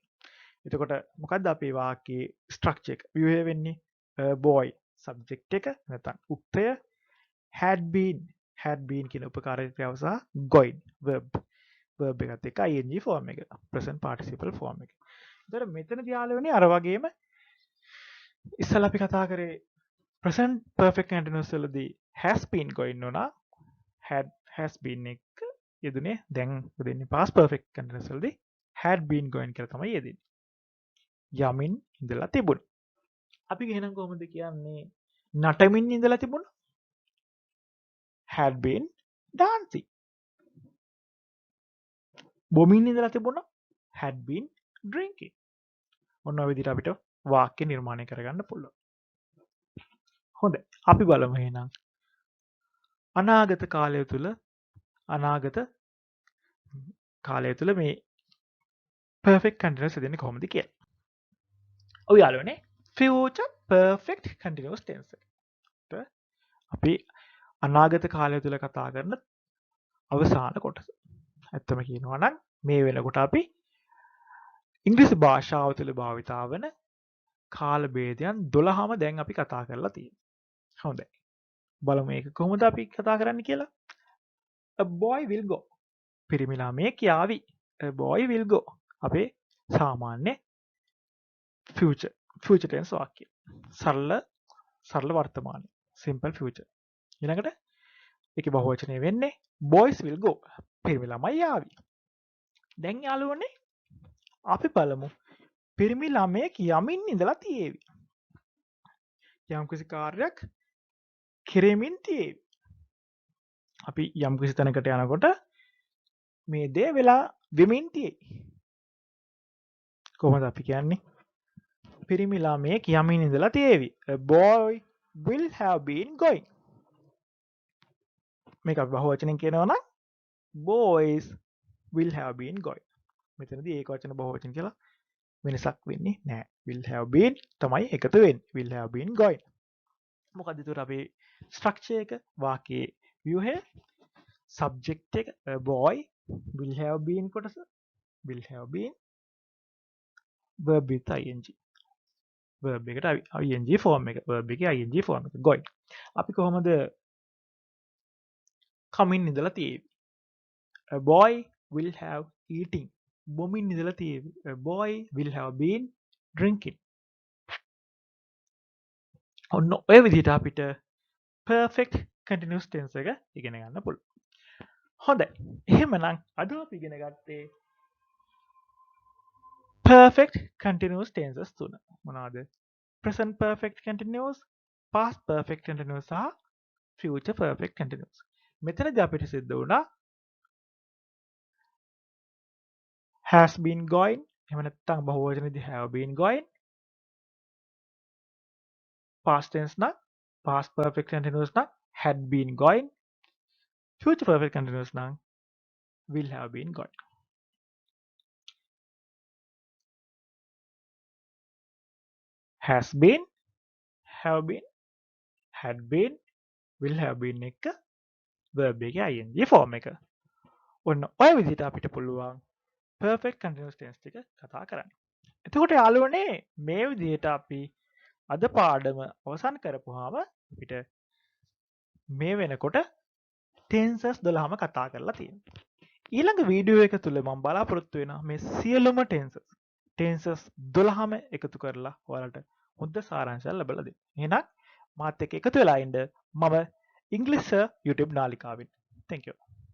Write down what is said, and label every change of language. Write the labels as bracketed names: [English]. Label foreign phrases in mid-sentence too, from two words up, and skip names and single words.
[Sinhala] එතකොට මොකද්ද අපේ වාක්‍යයේ ස්ට්‍රක්චර් එක? ව්‍යුහය වෙන්නේ [English] boy subject [Sinhala] එක නැත්නම් උක්තය [English] had been [Sinhala] කියන උපකාරක ක්‍රියාව සහ [English] going verb [Sinhala] එකත් එක්ක [English] ing form [Sinhala] එක [English] present participle form [Sinhala] එක. එතකොට මෙතනදී යාළුවනේ අර වගේම ඉස්සලා අපි කතා කරේ [English] present perfect continuous [Sinhala] වලදී [English] has been going [Sinhala] වුණා [English] has been [Sinhala] එක යෙදුනේ දැන් දෙන්නේ [English] past perfect continuous [Sinhala] වලදී [English] had been going [Sinhala] කියලා තමයි යෙදෙන්නේ. යමින් ඉඳලා තිබුණා. අපි එහෙනම් කොහොමද කියන්නේ නටමින් ඉඳලා තිබුණා? [English] had been dancing. [Sinhala] බොමින් ඉඳලා තිබුණා? [English] had been drinking. [Sinhala] ඔන්න ඔය විදිහට අපිට වාක්‍ය නිර්මාණය කරගන්න පුළුවන්. හොඳයි. අපි බලමු එහෙනම් අනාගත කාලය තුල මේ [English] perfect continuous [Sinhala] දෙන්නේ කොහොමද කියලා. ඔය යාළුවනේ [English] future perfect continuous tense [Sinhala] එකට අපි අනාගත කාලය තුල කතා කරන අවසාන කොටස. ඇත්තම කියනවා නම් මේ වෙනකොට අපි ඉංග්‍රීසි භාෂාව තුළ භාවිතා වන කාල භේදයන් 12ම දැන් අපි කතා කරලා තියෙනවා. හොඳයි. බලමු මේක කොහොමද අපි කතා කරන්න කියලා. [English] A boy will go. [Sinhala] පිරිමි ළමයෙක් යාවි. [English] A boy will go. [Sinhala] අපේ සාමාන්‍ය [English] future tense [Sinhala] වාක්‍ය. සරල වර්තමාන. [English] simple future. [Sinhala] ඊළඟට ඒකේ බහුවචනය වෙන්නේ [English] boys will go. [Sinhala] පිරිමි ළමයි යාවි. දැන් යාළුවනේ අපි බලමු පිරිමි ළමයෙක් යමින් ඉඳලා තියේවි. යම්කිසි කාර්යයක් කෙරෙමින් තියේවි. අපි යම්කිසි තැනකට යනකොට මේ දේ වෙලා වෙමින් තියේ. කොහොමද අපි කියන්නේ? පිරිමි ළමයෙක් යමින් ඉඳලා තියේවි. [English] A boy will have been going. [Sinhala] මේක අපි බහුවචනෙන් කියනවා නම් [English] boys will have been going. [Sinhala] මෙතනදී ඒක වචන බහුවචන කියලා වෙනසක් වෙන්නේ නැහැ. [English] will have been [Sinhala] තමයි එකතු වෙන්නේ. [English] will have been going. [Sinhala] මොකද ඒතර අපේ ස්ට්‍රක්චර් එක වාක්‍යයේ ව්‍යුහය subject එක [English] a boy will have been [Sinhala] කොටස [English] will have been verb with ing. [Sinhala] verb එකට [English] ing form [Sinhala] එක verb එකේ [English] ing form [Sinhala] එක going. අපි කොහොමද කමින් ඉඳලා තියෙන්නේ? [English] A boy will have eating. [Sinhala] බොමින් ඉඳලා තියෙන්නේ. [English] A boy will have been drinking. [Sinhala] ඔන්න ඔය විදිහට අපිට [English] perfect continuous tense [Sinhala] එක ඉගෙන ගන්න පුළුවන්. හොඳයි. එහෙමනම් අද අපි ඉගෙන ගත්තේ [English] perfect continuous tenses [Sinhala] තුන. මොනවාද? [English] present perfect continuous, past perfect continuous සහ future perfect continuous. [Sinhala] මෙතනදී අපිට සිද්ධ වුණා [English] has been going, [Sinhala] එහෙම නැත්නම් බහුවචනයේදී [English] have been going. past tense නම් past perfect continuous නම් had been going. future perfect continuous නම් will have been going. has been, have been, had been, will have been එක verb එකේ ing form එක. [Sinhala] ඔන්න ඔය විදිහට අපිට පුළුවන් [English] perfect continuous tense [Sinhala] ටික කතා කරන්න. එතකොට යාළුවනේ මේ විදිහට අපි අද පාඩම අවසන් කරපුවාම අපිට මේ වෙනකොට tenses 12ම කතා කරලා තියෙනවා. ඊළඟ වීඩියෝ එක තුළ මම බලාපොරොත්තු වෙනවා මේ සියලුම ටෙන්සස් 12ම එකතු කරලා ඔයාලට හොඳ සාරාංශයක් ලැබලා දෙන්න. එහෙනම් මාත් එක්ක එකතු වෙලා ඉන්න. මම ඉංග්‍රීසි YouTube නාලිකාවෙන්. [English] Thank you.